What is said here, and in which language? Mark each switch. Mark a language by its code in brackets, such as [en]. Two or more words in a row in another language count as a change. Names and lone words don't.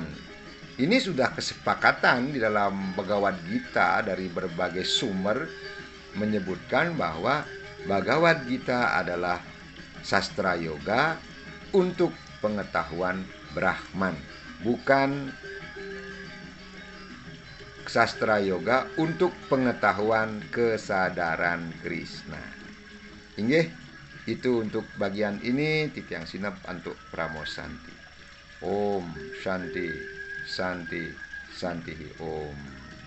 [id] Ini sudah kesepakatan di dalam Bhagavad Gita dari berbagai sumber menyebutkan bahwa Bhagavad Gita adalah sastra yoga untuk pengetahuan Brahman, bukan sastra yoga untuk pengetahuan kesadaran Krishna. Inggih, itu untuk bagian ini. Titiang sinap untuk pramosanti. [sa] Om Shanti Santi Santi Om.